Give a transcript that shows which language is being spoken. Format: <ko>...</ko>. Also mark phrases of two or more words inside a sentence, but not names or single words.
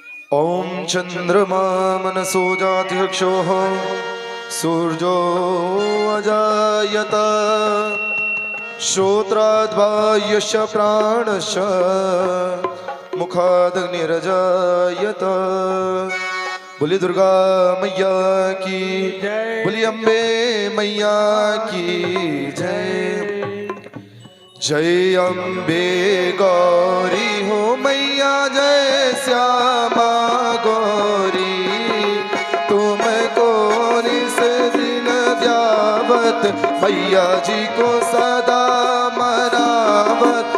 <sa>ॐ चंद्रमा मनसो जातिक्षोः सूर्यो अजायत श्रोत्राद्वायुष्य प्राणश्च मुखादग्निरजायत।</sa> <hi>बोली दुर्गा मैया की जय, बोली अम्बे मैया की जय। जय अम्बे गौरी हो मैया, जय श्यामा गौरी, तुमको निस दिन द्यावत मैया जी को सदा मनावत।</hi>